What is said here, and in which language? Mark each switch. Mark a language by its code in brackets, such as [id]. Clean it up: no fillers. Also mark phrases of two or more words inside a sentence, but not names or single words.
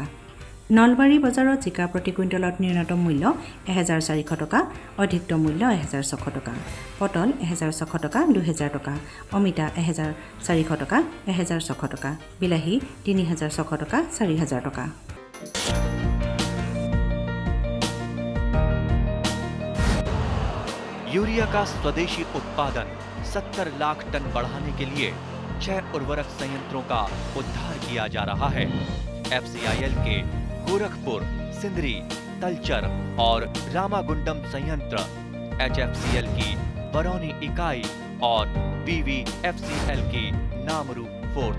[as] নলবাৰী বজাৰত জিকা প্ৰতি কুইণ্টলত ন্যূনতম মূল্য 1400 টকা, অধিকতম মূল্য 1600 টকা, পটল 1600 টকা, 2000 টকা, অমিতা 1400 টকা, 1600 টকা, বিলাহী 3600 টকা, 4000 টকা। [hi] यूरिया का स्वदेशी उत्पादन 70 लाख टन बढ़ाने के लिए 6 उर्वरक संयंत्रों का उद्धार किया जा रहा है। FCIL के गोरखपुर, सिंदरी, तलचर और रामागुंडम संयंत्र, HFCL की बरौनी इकाई और BVFCL की नामरू फोर्थ।